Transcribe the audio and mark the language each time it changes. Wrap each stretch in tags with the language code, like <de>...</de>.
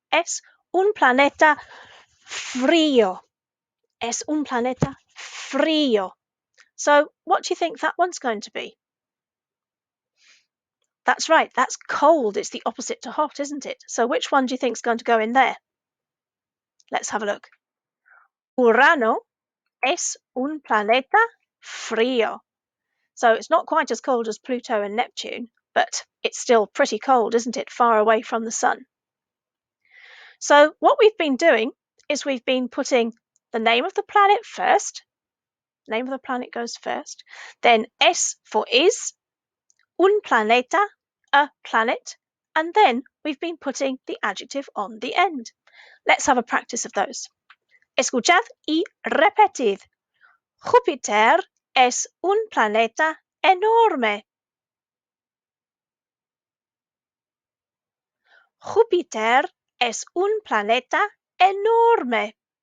<es>Es un planeta frío. Es un planeta frío.</es> <en>So what do you think that one's going to be? That's right, that's cold. It's the opposite to hot, isn't it? So which one do you think is going to go in there? Let's have a look.</en> <es>Urano es un planeta frío.</es> <en>So it's not quite as cold as Pluto and Neptune, but it's still pretty cold, isn't it? Far away from the sun. So what we've been doing is we've been putting the name of the planet first. Name of the planet goes first. Then es for is, un planeta, a planet. And then we've been putting the adjective on the end. Let's have a practice of those.</en> <es>Escuchad y repetid. Júpiter es un planeta enorme. Júpiter es un planeta enorme.</es>